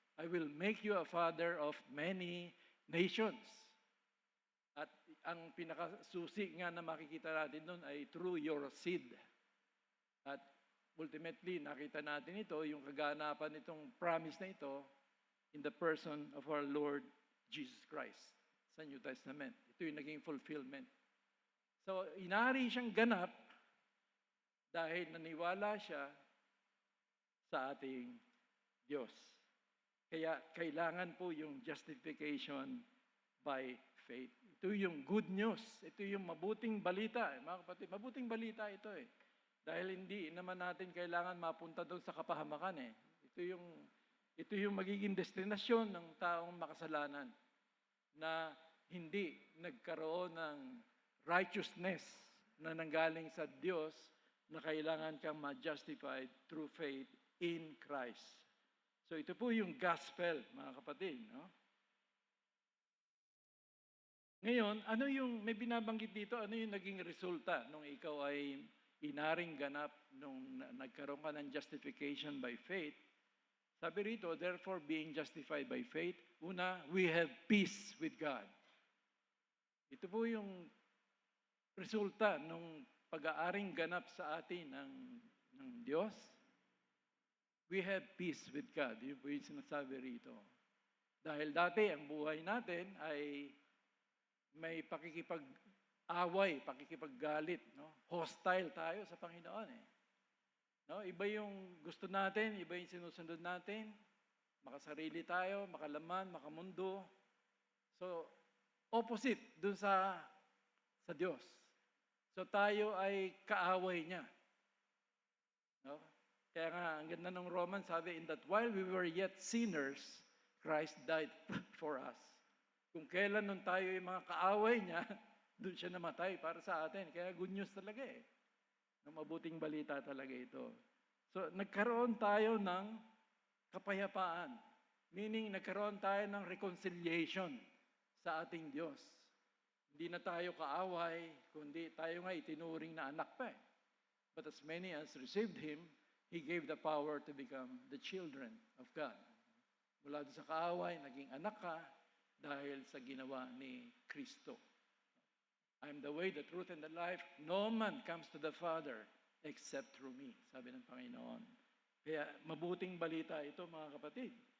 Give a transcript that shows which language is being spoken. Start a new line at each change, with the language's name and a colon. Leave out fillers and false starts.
English: I will make you a father of many nations.
Filipino: At ang pinakasusi nga na makikita natin doon ay
English: through your seed.
Filipino: At ultimately, nakita natin ito, yung kaganapan nitong promise na ito
English: in the person of our Lord Jesus Christ
Filipino: sa New Testament. Ito yung naging fulfillment. So, inari siyang ganap dahil naniwala siya sa ating Diyos. Kaya kailangan po yung
English: justification by faith.
Filipino: Ito yung good news. Ito yung mabuting balita. Mga kapatid, mabuting balita ito eh. Dahil hindi naman natin kailangan mapunta doon sa kapahamakan eh. Ito yung magiging destinasyon ng taong makasalanan na hindi nagkaroon ng righteousness na nanggaling sa Diyos na kailangan kang ma-justified
English: through faith in Christ.
Filipino: So ito po yung gospel, mga kapatid. No? Ngayon, may binabanggit dito, ano yung naging resulta nung ikaw ay inaring ganap nung nagkaroon ka ng justification by faith? Sabi rito,
English: therefore being justified by faith,
Filipino: una,
English: we have peace with God.
Filipino: Ito po yung resulta nung pag-aaring ganap sa atin ng Diyos.
English: We have peace with God.
Filipino: Yun po yung sinasabi rito. Dahil dati, ang buhay natin ay may pakikipag-away, pakikipaggalit. No? Hostile tayo sa Panginoon. No? Iba yung gusto natin, iba yung sinusunod natin. Makasarili tayo, makalaman, makamundo. So, opposite dun sa Diyos. So, tayo ay kaaway niya. No? Kaya nga, ang ganda ng Romans, sabi,
English: in that while we were yet sinners, Christ died for us.
Filipino: Kung kailan nun tayo yung mga kaaway niya, doon siya namatay para sa atin. Kaya good news talaga eh. Mabuting balita talaga ito. So, nagkaroon tayo ng kapayapaan. Meaning, nagkaroon tayo ng reconciliation sa ating Diyos. Hindi na tayo kaaway, kundi tayo nga itinuring na anak pa eh.
English: But as many as received Him, He gave the power to become the children of God.
Filipino: Mula doon sa kaaway, naging anak ka dahil sa ginawa ni Kristo.
English: I am the way, the truth, and the life. No man comes to the Father except through me,
Filipino: sabi ng Panginoon. Kaya mabuting balita ito, mga kapatid.